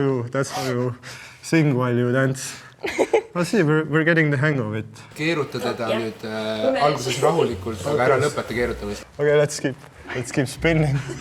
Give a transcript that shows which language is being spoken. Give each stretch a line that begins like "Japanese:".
English: That's how you sing while you dance. I see, we're getting the hang of it.
Estonian: Keeruta teda nüüd alguses rahulikult, aga ära lõpeta keerutamist.
English: Okay, let's keep spinning.